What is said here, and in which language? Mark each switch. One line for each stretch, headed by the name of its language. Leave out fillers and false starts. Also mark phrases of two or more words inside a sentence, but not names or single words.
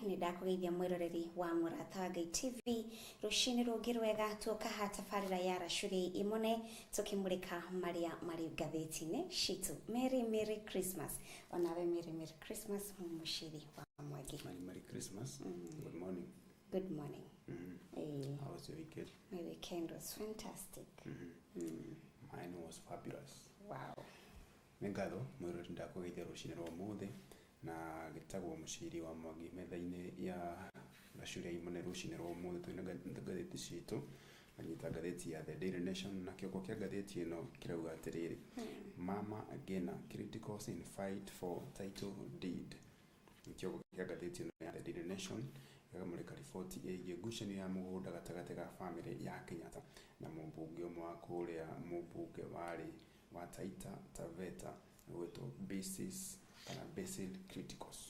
Kikuyu: ni ndakugeithia mwiroreri wa Mũrata wa Ngai TV rushini rungi rwega tuka hatabarira ya Racuriai Imone tukimurika maria mari ngatheti-ini citu.
English: Merry Christmas.
Kikuyu: Onawe
English: Merry Christmas
Kikuyu: mushiri wa Mwangi.
English: Merry Christmas. Good morning. Good morning. How was your weekend? My weekend was fantastic. Mine was fabulous. Wow.
Kikuyu: Ngatho mwiroreri ndakugeithia rushini rwa muthi na gitagwo mushiri wa Mwangi metha-ini ya Racuriai Imone rushini rwa muthi twina ngatheti citu anyita ngatheti ya The Daily Nation na kioko kia ngatheti ino kirauga atiriri
English: Mama again critical in fight for title deed.
Kikuyu: Kioko kia ngatheti ino ya The Daily Nation yakamurika riboti ĩgiĩ ngucanio ya mũgũnda gatagatĩ ga family ya Kenyatta na mũmbunge ũmwe wa kũrĩa mũmbunge wa Taita Taveta gwĩtwo Basil Criticals.